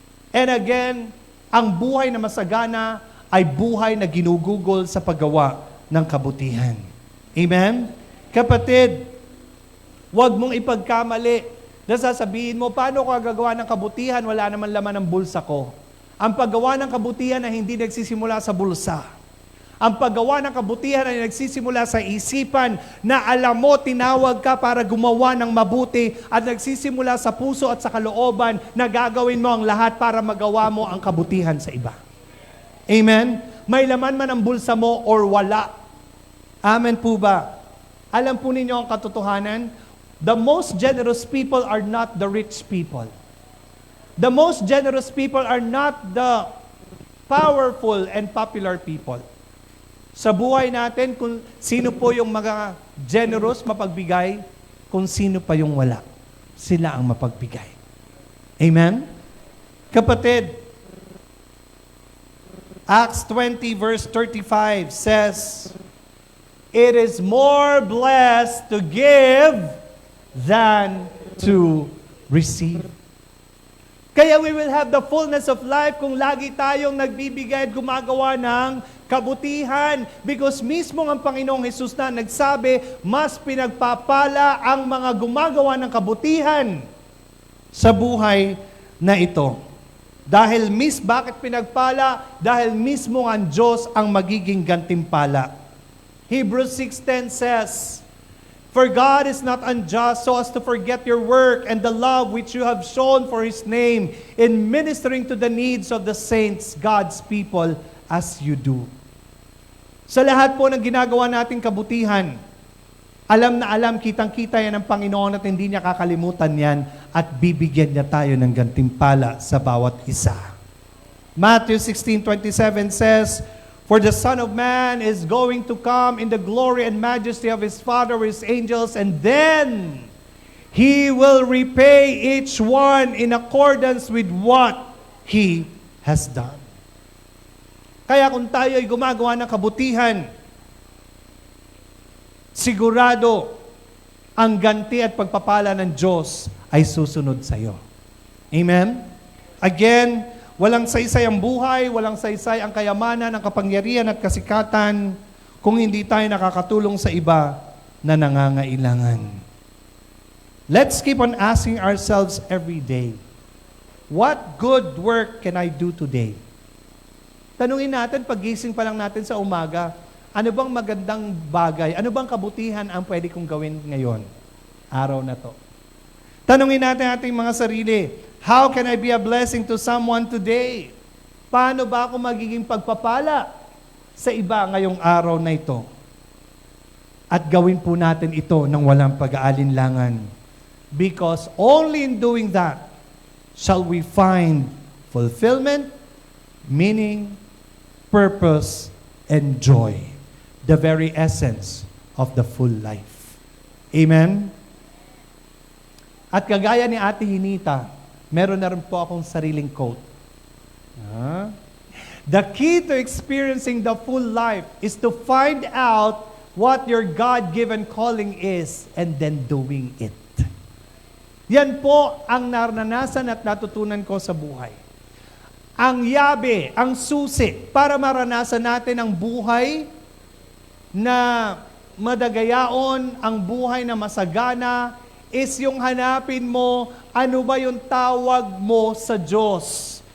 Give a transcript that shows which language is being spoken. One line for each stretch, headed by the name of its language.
Filipino: And again, ang buhay na masagana ay buhay na ginugugol sa paggawa ng kabutihan. Amen? Kapatid, huwag mong ipagkamali na sasabihin mo, paano ko gagawa ng kabutihan? Wala naman laman ng bulsa ko. Ang paggawa ng kabutihan ay hindi nagsisimula sa bulsa. Ang paggawa ng kabutihan ay nagsisimula sa isipan na alam mo, tinawag ka para gumawa ng mabuti at nagsisimula sa puso at sa kalooban na gagawin mo ang lahat para magawa mo ang kabutihan sa iba. Amen? May laman man ang bulsa mo or wala. Amen po ba? Alam po ninyo ang katotohanan?
English: The most generous people are not the rich people. The most generous people are not the powerful and popular people.
Filipino: Sa buhay natin, kung sino po yung mga generous, mapagbigay, kung sino pa yung wala, sila ang mapagbigay. Amen?
English: Kapatid, Acts 20 verse 35 says, "It is more blessed to give than to receive."
Filipino: Kaya
English: we will have the fullness of life
Filipino: kung lagi tayong nagbibigay at gumagawa ng kabutihan. Because mismo ang Panginoong Hesus na nagsabi, mas pinagpapala ang mga gumagawa ng kabutihan sa buhay na ito. Bakit pinagpala? Dahil mismo ang Diyos ang magiging gantimpala.
English: Hebrews 6:10 says, "For God is not unjust so as to forget your work and the love which you have shown for His name in ministering to the needs of the saints, God's people, as you do."
Filipino: Sa lahat po ng ginagawa nating kabutihan, alam na alam, kitang-kita yan ng Panginoon at hindi niya kakalimutan yan at bibigyan niya tayo ng gantimpala sa bawat isa.
English: Matthew 16:27 says, "For the Son of Man is going to come in the glory and majesty of His Father with His angels, and then He will repay each one in accordance with what He has done.
Filipino: Kaya kung tayo ay gumagawa ng kabutihan, sigurado ang ganti at pagpapala ng Diyos ay susunod sa iyo. Amen? Again, walang saysay ang buhay, walang saysay ang kayamanan, ang kapangyarihan at kasikatan kung hindi tayo nakakatulong sa iba na nangangailangan.
English: Let's keep on asking ourselves every day, what good work can I do today?
Filipino: Tanungin natin, paggising pa lang natin sa umaga, ano bang magandang bagay, ano bang kabutihan ang pwede kong gawin ngayon, araw na to? Tanungin natin ating mga sarili,
English: how can I be a blessing to someone today?
Filipino: Paano ba ako magiging pagpapala sa iba ngayong araw na ito? At gawin po natin ito ng walang pag-aalinlangan.
English: Because only in doing that shall we find fulfillment, meaning, purpose, and joy. The very essence of the full life. Amen?
Filipino: At kagaya ni Ate Hinita, meron na rin po akong sariling quote.
English: The key to experiencing the full life is to find out what your God-given calling is and then doing it.
Filipino: Yan po ang naranasan at natutunan ko sa buhay. Ang yabe, ang susi para maranasan natin ang buhay na madagayaon, ang buhay na masagana, is yung hanapin mo ano ba yung tawag mo sa Diyos.